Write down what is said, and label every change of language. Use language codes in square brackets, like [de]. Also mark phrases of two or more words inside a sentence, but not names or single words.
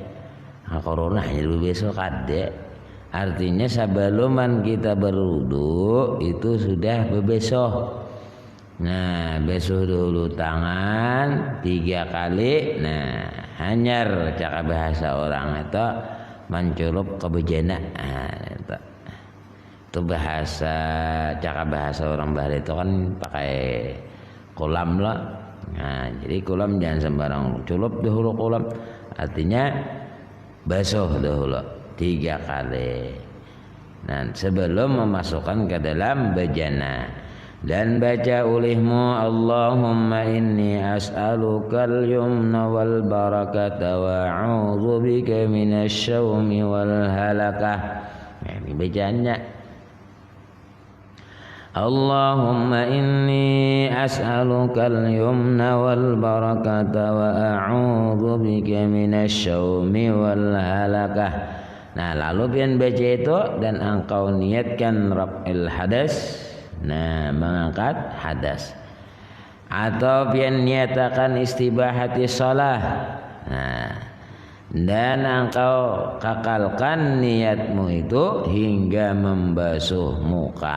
[id] Corona hanya besoh kade. Artinya sebelum kita berwudu itu sudah bebesoh. Nah, besoh dulu tangan 3 kali. Nah, hanyar cara bahasa orang itu mencurup ke bejana. Itu bahasa cara bahasa orang Bali itu kan pakai kolam lah. Nah, jadi kolam jangan sembarang culup dahulu kolam. Artinya basuh dahulu 3 kali. Nah, sebelum memasukkan ke dalam bejana. Dan baca olehmu [ar] اللهم إني أسألك اليمن والبركة وأعوذ بك من الشؤم والهلكة. [id] Ini bacaannya. [ar] اللهم إني أسألك اليمن والبركة وأعوذ بك من الشؤم والهلكة. [id] Nah, lalu pian baca itu dan engkau niatkan [ar] رفع الحدث. [id] Nah, mengangkat hadas. Atau pian niatakan [ar] استباحة الصلاة. [id] Nah, dan engkau kakalkan niatmu itu hingga membasuh muka.